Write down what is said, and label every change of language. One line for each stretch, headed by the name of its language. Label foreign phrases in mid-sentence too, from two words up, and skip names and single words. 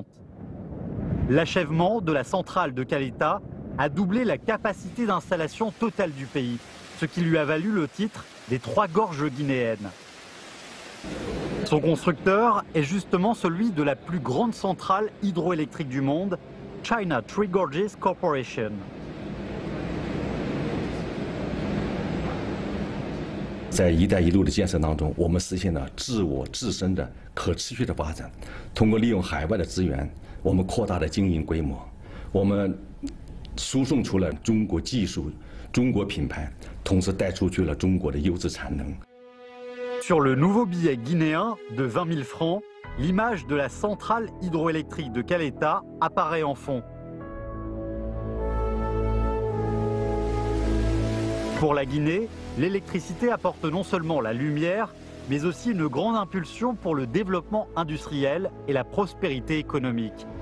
French: L'achèvement de la centrale de Caleta a doublé la capacité d'installation totale du pays, ce qui lui a valu le titre des 3 gorges guinéennes. Son constructeur est justement celui de la plus grande centrale hydroélectrique du monde, China Three Gorges Corporation.
Chinese: 在“一带一路”的建设当中，我们实现了自我自身的可持续的发展。通过利用海外的资源，我们扩大了经营规模，我们输送出了中国技术、中国品牌，同时带出去了中国的优质产能。
French: Sur le nouveau billet guinéen de 20 000 francs, l'image de la centrale hydroélectrique de Caleta apparaît en fond. Pour la Guinée, l'électricité apporte non seulement la lumière, mais aussi une grande impulsion pour le développement industriel et la prospérité économique.